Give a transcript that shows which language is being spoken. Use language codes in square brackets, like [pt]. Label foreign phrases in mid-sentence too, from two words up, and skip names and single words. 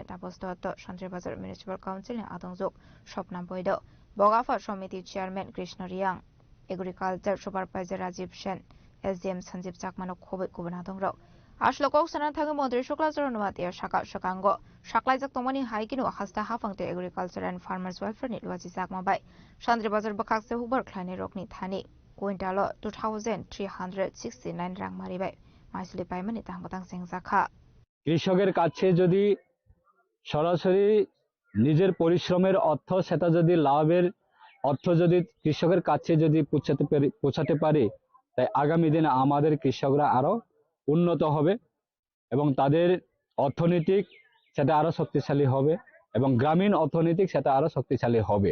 [trp] तापस दत्त सन्त्रि बजार [en] municipal councilni [trp] आदंजोग स्वप्ना बৈদ बगाफा समिति चेयरम्यान कृष्ण रियां [en] agriculture supervisor [trp] राजीव सेन SDM संजीव चाकमानो खोबै गुबुना दंग्राव आसलो कौसाना थाङो मन्त्री शुक्लाचरण नुवादेया शाखा शकांगो शाक्लाइजाक तंमानि हाइकिनो हास्ता हाफांते [en] agriculture and farmers welfareni [trp] लुवाजि जाकमाबाय सन्त्रि बजार बखाकसे हुबर ख्लायनि रकनि थानि कुइन्टाल 2369 रां मारिबाय माइसुले पाइमानि तांगतां सेंजाखा [bn] কৃষকের কাছে যদি সরাসরি নিজের পরিশ্রমের অর্থ সেটা যদি লাভের অর্থ যদি কৃষকের কাছে যদি পৌঁছাতে পারে তাই আগামী দিনে আমাদের কৃষকরা আরো উন্নত হবে এবং তাদের অর্থনৈতিক সেটা আরো শক্তিশালী হবে এবং গ্রামীণ অর্থনৈতিক সেটা আরো শক্তিশালী হবে।